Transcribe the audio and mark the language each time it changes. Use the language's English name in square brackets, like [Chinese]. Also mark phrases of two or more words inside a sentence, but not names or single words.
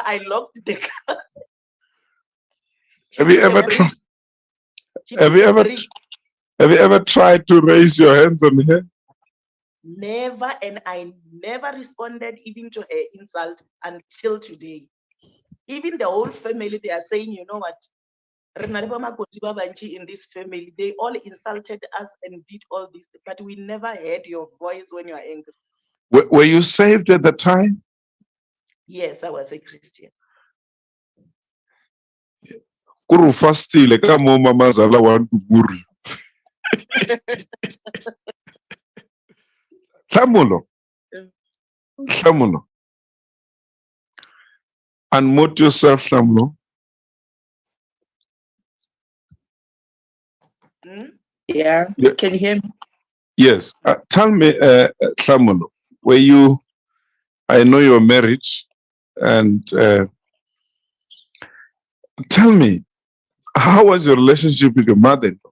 [English] I locked the car. She Have you took a ever break. tried? She Have took you a ever? break. Have you ever tried to raise your hands on her? Never, and I never responded even to her insult until today. Even the whole family, they are saying, you know what? [Northern Sotho] Rena le bo makoti ba bantši [English] in this family, they all insulted us and did all this, but we never heard your voice when you are angry. Were you saved at the time? Yes, I was a Christian. Kuru fastile kama umama zala wantu guri. Hlamulo, hlamulo. Unmute yourself, hlamulo. Yeah, Yeah. can you hear me? Yes. Tell me, hlamulo, I know you're married, and tell me, how was your relationship with your mother?